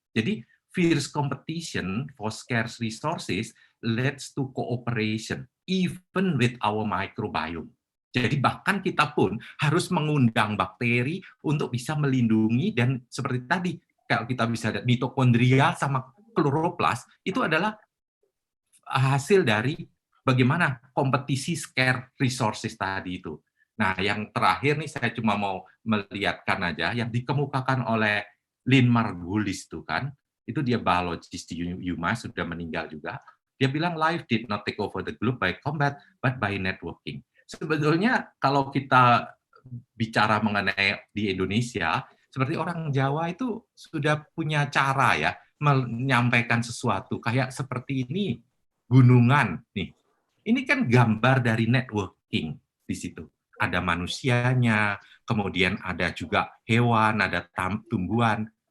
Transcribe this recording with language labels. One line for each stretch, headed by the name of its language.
English: Jadi fierce competition for scarce resources leads to cooperation even with our microbiome.
Indonesian: Jadi bahkan kita pun harus mengundang bakteri untuk bisa melindungi dan seperti tadi, kalau kita bisa lihat mitokondria sama kloroplas itu adalah hasil dari bagaimana kompetisi scarce resources tadi itu. Nah, yang terakhir nih saya cuma mau melihatkan aja yang dikemukakan oleh Lynn Margulis tuh kan, itu dia biologis di UMass sudah meninggal juga.
English: Dia bilang life did not take over the globe by combat but by networking.
Indonesian: Sebetulnya kalau kita bicara mengenai di Indonesia, seperti orang Jawa itu sudah punya cara ya menyampaikan sesuatu kayak seperti ini gunungan nih. Ini kan gambar dari networking di situ. Ada manusianya, kemudian ada juga hewan, ada tumbuhan.